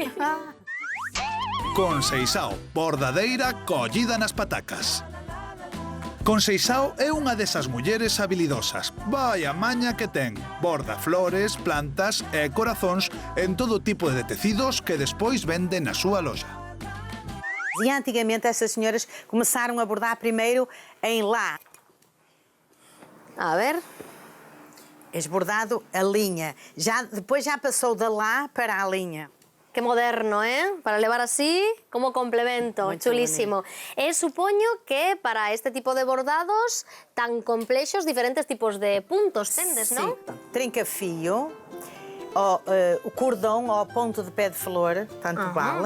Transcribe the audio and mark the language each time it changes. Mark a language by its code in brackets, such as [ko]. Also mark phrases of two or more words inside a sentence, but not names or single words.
[gl] Conseixao, bordadeira collida nas patacas. Conseixao é unha desas mulleres habilidosas. Vai a maña que ten. Borda flores, plantas e corazóns en todo tipo de tecidos que despois vende na súa loxa. [pt] E antigamente essas senhoras começaram a bordar primeiro em lã. [gl] A ver. [pt] Esbordado a linha. Depois já passou da lã para a linha. [gl] Que moderno, Para levar así como complemento, chulísimo. E supoño que para este tipo de bordados tan complexos, diferentes tipos de puntos tendes, non? [pt] Trinca-fio, o cordão ao ponto de pé de flor, tanto vale.